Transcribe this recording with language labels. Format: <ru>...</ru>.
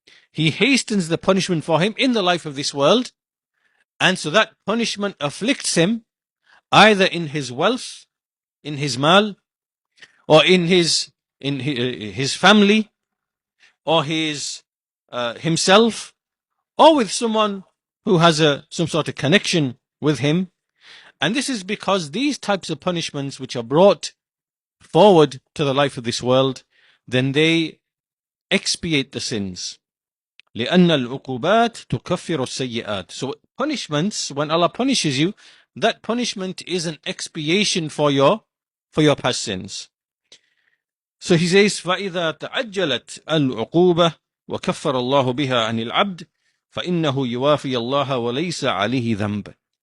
<en>He hastens the punishment for him in the life of this world, and so that punishment afflicts him either in his wealth, in his mal, or in his family, or his himself, or with someone who has some sort of connection with him. And this is because these types of punishments which are brought forward to the life of this world, then they expiate the sins.</en> <ar>لأن العقوبات تكفر السيئات.</ar> <en>So punishments, when Allah punishes you, that punishment is an expiation for your past sins. So he says,</en> <ar>فَإِذَا تَعَجَّلَتْ الْعُقُوبَةِ وَكَفَّرَ اللَّهُ بِهَا عَنِ الْعَبْدِ فَإِنَّهُ يُوَافِي اللَّهَ وَلَيْسَ عَلَيْهِ ذَنْبٌ.</ar>